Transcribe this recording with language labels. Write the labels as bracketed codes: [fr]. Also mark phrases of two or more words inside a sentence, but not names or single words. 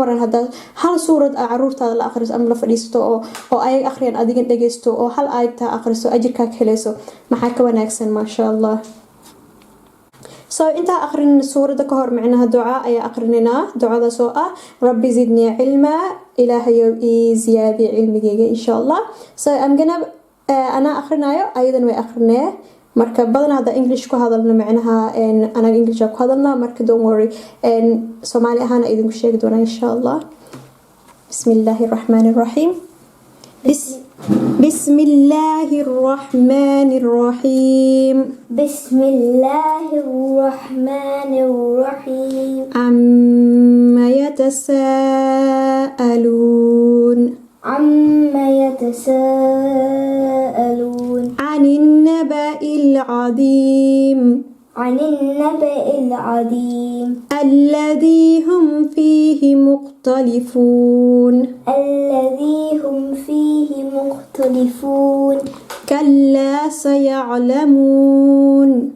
[so] waran hada hal suurad caruurtaada la aqriso ama la fadhiisto oo ay aqriyaan adiga dhageysto oo hal aayad aqriso ajirka ka helayso maxaa ka wanaagsan [ar] ما شاء الله [so] so inta aqrin suurada ka hor macnaha duca ayaa aqrinina ducada soo [ar] رب زدني علما [so] ilaahayow ii ziyaadi cilmigeyga [ar] إن شاء الله [so] so [en] I'm gonna [so] ana aqrinayo ayadan way aqrinee marka badan hada English ku hadalna macnaha ana English ku hadalna marka [en] don't worry [so] Soomaali ahaan idinku sheegi doona [ar] إن شاء الله بسم الله الرحمن الرحيم بسم الله الرحمن الرحيم بسم الله الرحمن الرحيم عما يتساءلون عن النبأ العظيم الذي هم فيه مختلفون كلا سيعلمون